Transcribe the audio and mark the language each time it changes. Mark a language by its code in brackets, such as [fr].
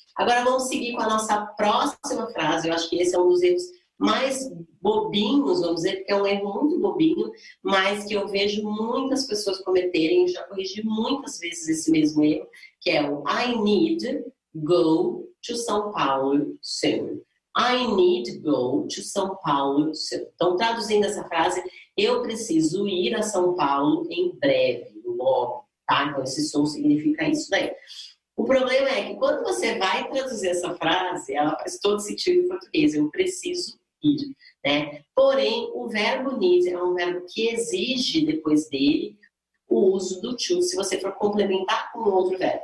[pt] Agora, vamos seguir com a nossa próxima frase. Eu acho que esse é um dos erros mais bobinhos, vamos dizer, porque é um erro muito bobinho, mas que eu vejo muitas pessoas cometerem, já corrigi muitas vezes esse mesmo erro, que é o [en] I need go to São Paulo soon. I need go to São Paulo soon. [pt] Então, traduzindo essa frase, eu preciso ir a São Paulo em breve, logo, tá? Então, esse soon significa isso daí. O problema é que quando você vai traduzir essa frase, ela faz todo sentido em português, eu preciso ir, né? Porém, o verbo need é um verbo que exige depois dele o uso do to, se você for complementar com outro verbo.